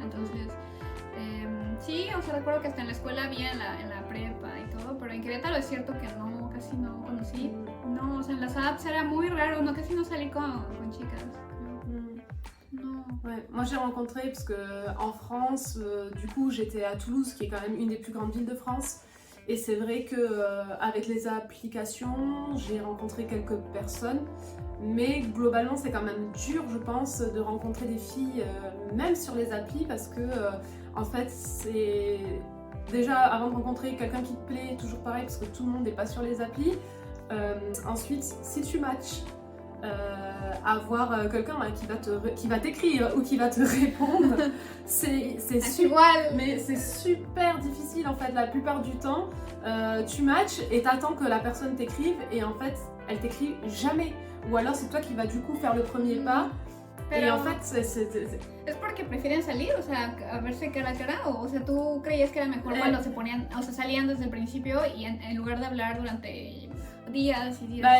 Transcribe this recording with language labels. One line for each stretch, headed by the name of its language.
Spanish: Entonces, sí, o sea, recuerdo que hasta en la escuela había en la prepa y todo, pero en Querétaro es cierto que no, casi no conocí. No, o sea, en las apps era muy raro, no, casi no salí con chicas.
French: Non. Ouais, moi j'ai rencontré, parce que en France, du coup j'étais à Toulouse, qui est quand même une des plus grandes villes de France, et c'est vrai que avec les applications, j'ai rencontré quelques personnes, mais globalement c'est quand même dur, je pense, de rencontrer des filles, même sur les applis, parce que en fait c'est déjà avant de rencontrer quelqu'un qui te plaît, toujours pareil, parce que tout le monde n'est pas sur les applis. Ensuite, si tu matches, avoir quelqu'un qui va t'écrire ou qui va te répondre, c'est super difficile en fait. La plupart du temps, tu matches et t'attends que la personne t'écrive, et en fait, elle t'écrit jamais. Ou alors c'est toi qui vas du coup faire le premier pas.
Spanish: Pero,
French: y en fait,
Spanish: ¿es porque prefieren salir, o sea, a verse cara a cara? O sea, ¿tú creías que era mejor cuando se ponían, o sea, salían desde el principio y en lugar de hablar durante días y días?